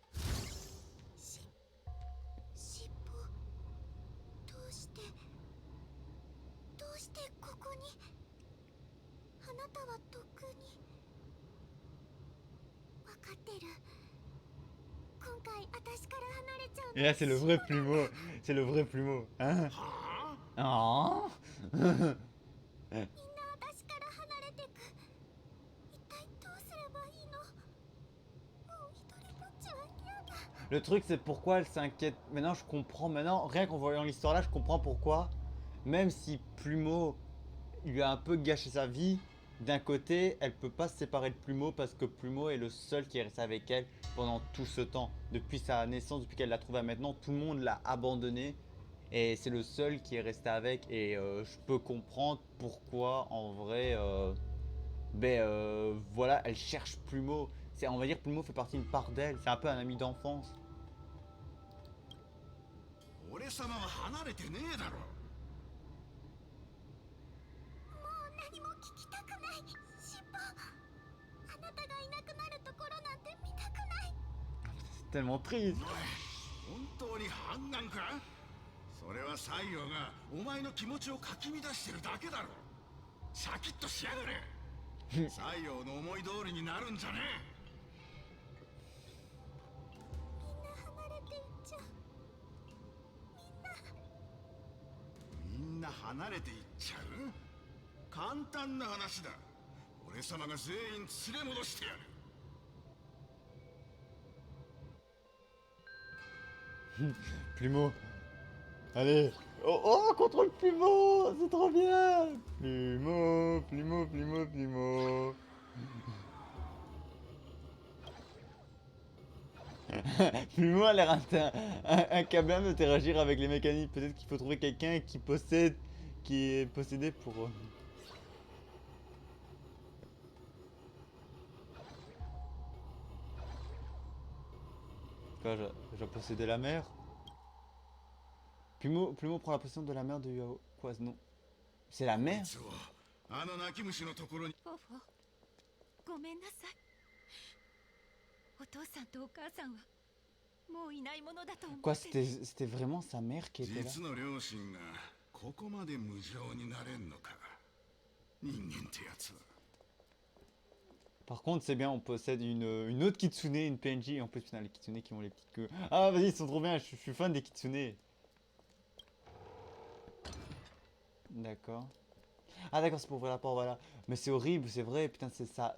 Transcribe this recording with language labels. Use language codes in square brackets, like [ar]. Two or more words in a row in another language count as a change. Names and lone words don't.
[ja] 尻尾どうしてたはとっくに分かってる。今回私から離れちゃう [fr] Et là, c'est le vrai plumeau. C'est le vrai plumeau. Hein? は Ah [ja] みんな私から離れてく。一体どうすればいいの。もう一人ぼっちは嫌だ。 [fr] Le truc, c'est pourquoi elle s'inquiète. Maintenant, je comprends. Maintenant, rien qu'en voyant l'histoire là, je comprends pourquoi. Même si Plumeau lui a un peu gâché sa vie, d'un côté, elle peut pas se séparer de Plumeau parce que Plumeau est le seul qui est resté avec elle pendant tout ce temps. Depuis sa naissance, depuis qu'elle l'a trouvé à maintenant, tout le monde l'a abandonné. Et c'est le seul qui est resté avec. Et je peux comprendre pourquoi, en vrai, voilà, elle cherche Plumeau. On va dire Plumeau fait partie d'une part d'elle. C'est un peu un ami d'enfance. [ja] 俺様は離れてねえだろ。もう何も聞きたくない。尻尾。あなたがいなくなるところなんて見たくない。 [fr] C'est tellement triste. [ja] 本当に反乱か。それは西洋がお前の気持ちをかき乱してるだけだろ。シャキッとしやがれ。西洋の思い通りになるんじゃねみんな離れていっちゃう。え。みんな離れていっちゃう。簡単な話だ。俺様が全員連れ戻してやる。 [fr] Plumeau. Allez. Oh, oh, contrôle Plumeau. C'est trop bien. Plumeau, Plumeau, Plumeau, Plumeau. Plumeau a l'air incapable d'interagir avec les mécaniques. Peut-être qu'il faut trouver quelqu'un qui possède, qui est possédé pour... Quoi, je dois posséder la mère? Plumeau prend la possession de la mère de Yao. Quoi, non? C'est la [ja] こい [fr] mère? [ja] つをあの泣き虫のところに。フォフォ、ごめんなさい。お父さんとお母さんはもういないものだと思 [fr] Quoi, [ja] ってる。 [fr] c'était vraiment sa mère qui était là? [ja] 実の両親がここまで無情になれんのか。人間ってやつは。 [fr] Par contre, c'est bien, on possède une autre Kitsune, une PNJ. En plus, putain, les Kitsune qui ont les petites queues. Ah, vas-y, ils sont trop bien, je suis fan des Kitsune. D'accord. Ah, d'accord, c'est pour ouvrir la porte, voilà. Mais c'est horrible, c'est vrai, putain, c'est ça.